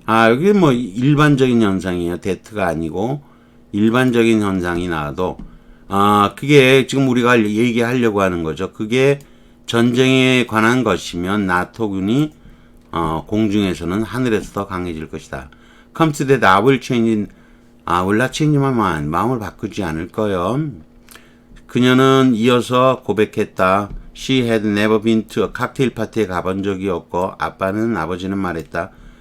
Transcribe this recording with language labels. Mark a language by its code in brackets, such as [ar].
[ko] 여기 뭐 일반적인 현상이에요. 대트가 아니고 일반적인 현상이 나와도 그게 지금 우리가 얘기하려고 하는 거죠. 그게 전쟁에 관한 것이면 나토군이 공중에서는 하늘에서 더 강해질 것이다. [en] Come to that I will change, will not change my mind. [ko] 마음을 바꾸지 않을 거요. 그녀는 이어서 고백했다. [en] She had never been to a cocktail party에 [ko] 가본 적이 없고 아버지는 말했다.